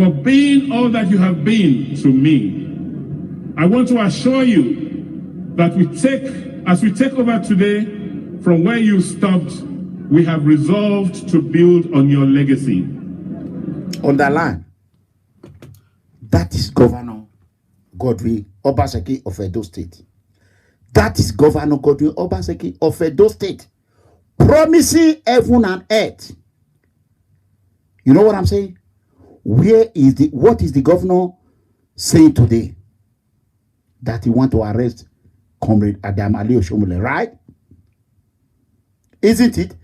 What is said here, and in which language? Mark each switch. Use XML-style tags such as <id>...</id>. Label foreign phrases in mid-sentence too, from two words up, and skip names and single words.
<en>For being all that you have been to me. I want to assure you that as we take over today from where you stopped, we have resolved to build on your legacy. Underline. That is Governor Godwin Obaseki of Edo State. That is Governor Godwin Obaseki of Edo State. Promising heaven and earth. You know what I'm saying? What is the governor saying today? That he want to arrest Comrade Adamale Oshomole, right? Isn't it?</en>